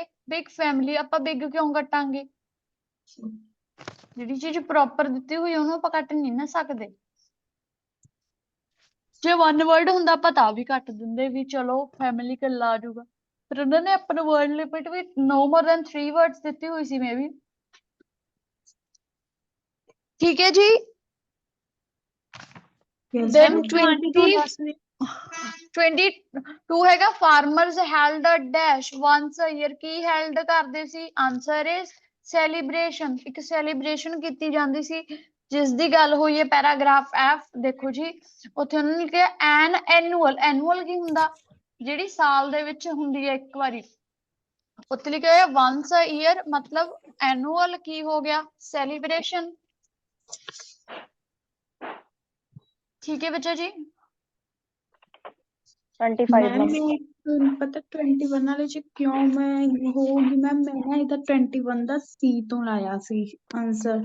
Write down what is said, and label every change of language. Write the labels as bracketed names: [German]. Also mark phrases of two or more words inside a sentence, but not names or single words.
[English] big family [Punjabi] ਆਪਾਂ ਬਿਗ ਕਿਉਂ ਕੱਟਾਂਗੇ? ਜਿਹੜੀ ਚੀਜ਼ ਪ੍ਰੋਪਰ ਦਿੱਤੀ ਹੋਈ ਉਹਨੂੰ ਆਪਾਂ ਕੱਟ ਨਹੀਂ ਨਾ ਸਕਦੇ। ਜੇ [English] one word [Punjabi] ਹੁੰਦਾ ਆਪਾਂ ਤਾਂ ਵੀ ਕੱਟ ਦਿੰਦੇ ਵੀ ਚਲੋ ਫੈਮਿਲੀ ਕੱਲਾ ਆ ਜਾਊਗਾ, ਪਰ ਉਹਨਾਂ ਨੇ ਆਪਾਂ ਨੂੰ [English] word limit [Punjabi] ਵੀ [English] no more than 3 words [Punjabi] ਦਿੱਤੀ ਹੋਈ ਸੀ ਮੇ ਵੀ। ਠੀਕ ਹੈ ਜੀ। [English] then 22 ਹੈਗਾ farmers held a dash once a year। [Punjabi] ਕੀ held ਕਰਦੇ ਸੀ? [English] answer is celebration। [Punjabi] ਇੱਕ celebration ਕੀਤੀ ਜਾਂਦੀ ਸੀ ਜਿਸ ਦੀ ਗੱਲ ਹੋਈ ਹੈ ਪੈਰਾਗ੍ਰਾਫ F। ਦੇਖੋ ਜੀ ਉੱਥੇ ਉਹਨਾਂ ਨੇ ਕਿਹਾ [English] an annual। [Punjabi] annual ਕੀ ਹੁੰਦਾ? ਜਿਹੜੀ ਸਾਲ ਦੇ ਵਿੱਚ ਹੁੰਦੀ ਹੈ ਇੱਕ ਵਾਰੀ। ਉੱਥੇ ਲਿਖਿਆ ਹੋਇਆ [English] once a year, [Punjabi] ਮਤਲਬ annual ਕੀ ਹੋ ਗਿਆ? celebration। ਠੀਕ ਹੈ ਬੱਚਾ ਜੀ। 25 मैम मैम। ਮੈਂ ਪਤਾ 21 ਵਾਲੇ ਚ ਕਿਉਂ ਮੈਂ ਹੋਊਗੀ ਮੈਮ, ਮੈਂ ਨਾ ਇਹਦਾ 21 ਦਾ ਸੀ ਤੋਂ ਲਾਇਆ ਸੀ ਆਨਸਰ।